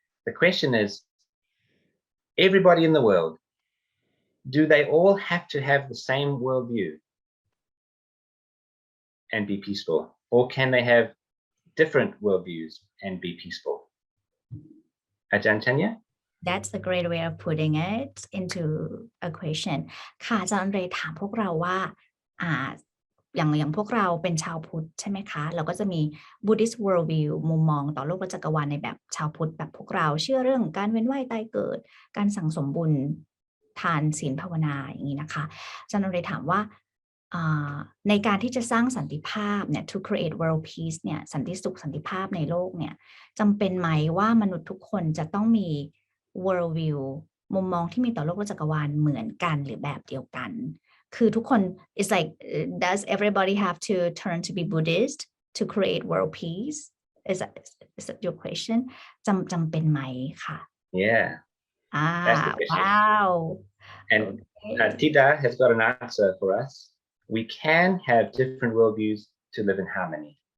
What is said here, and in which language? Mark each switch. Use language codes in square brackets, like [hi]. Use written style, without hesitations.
[en] The question is, everybody in the world, do they all have to have the same worldview and be peaceful? Or can they have different worldviews and be peaceful? Ajahn Chanya? That's a great way of putting it into a question [th] ค่ะอาจารย์อันเดรถามพวกเราว่าอย่างพวกเราเป็นชาวพุทธใช่ไหมคะเราก็จะมี Buddhist Worldview มุมมองต่อโลกและจักรวาลในแบบชาวพุทธแบบพวกเราเชื่อเรื่องการเวียนว่ายตายเกิดการสั่งสมบุญทานศีลภาวนาอย่างนี้นะคะอาจารย์อันเดรถามว่า ในการที่จะสร้างสันติภาพเนี่ย [en] to create world peace [th] เนี่ยสันติสุขสันติภาพในโลกเนี่ยจำเป็นไหมว่ามนุษย์ทุกคนจะต้องมี worldview มุมมองที่มีต่อโลกและจักรวาลเหมือนกันหรือแบบเดียวกันคือทุกคน [en] it's like does everybody have to turn to be Buddhist to create world peace is that your question [th] จำเป็นไหมค่ะ [en] Yeah. That's the question. Wow. And Tida has got an answer for us. We can have different worldviews to live in harmony.